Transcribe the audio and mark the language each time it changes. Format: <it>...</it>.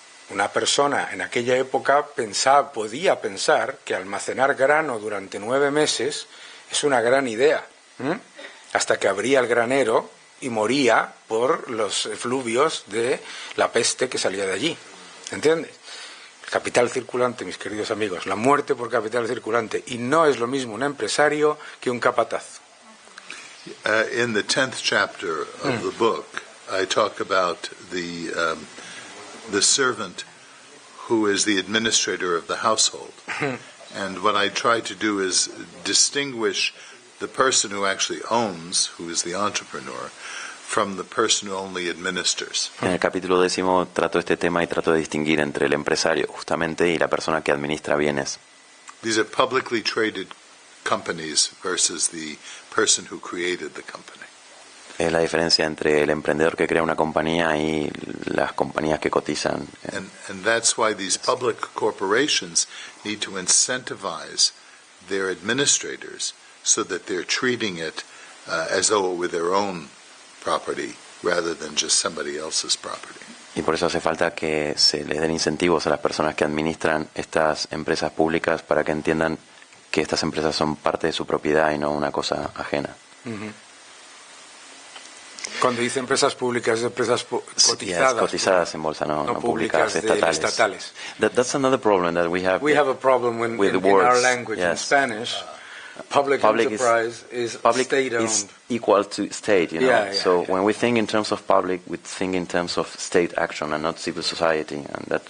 <es>una persona en aquella época podía pensar que almacenar grano durante 9 meses es una gran idea, hasta que abría el granero y moría por los efluvios de la peste que salía de allí. ¿Entiendes? Capital circulante, mis queridos amigos, la muerte por capital circulante. Y no es lo mismo un empresario que un capataz.</es> <en>In the 10th chapter of the book, I talk about the servant who is the administrator of the household. And what I try to do is distinguish the person who actually owns, who is the entrepreneur, from the person who only administers.</en> <es>En el capítulo 10 trato este tema y trato de distinguir entre el empresario, justamente, y la persona que administra bienes.</es> <en>These are publicly traded companies versus the person who created the company.</en> <es>Es la diferencia entre el emprendedor que crea una compañía y las compañías que cotizan.</es> <en>And that's why these public corporations need to incentivize their administrators so that they're treating it as though it were their own property rather than just somebody else's property.</en> <es>Y por eso hace falta que se les den incentivos a las personas que administran estas empresas públicas para que entiendan que estas empresas son parte de su propiedad y no una cosa ajena. Cuando dice empresas públicas, empresas cotizadas. Yes, cotizadas en bolsa, no públicas, estatales.</es> <en>That's another problem that we have. We have a problem with in words. our language, Yes. in Spanish. Public enterprise is state-owned. Is equal to state, you know. Yeah, so yeah. when we think in terms of public, we think in terms of state action and not civil society, and that.</en>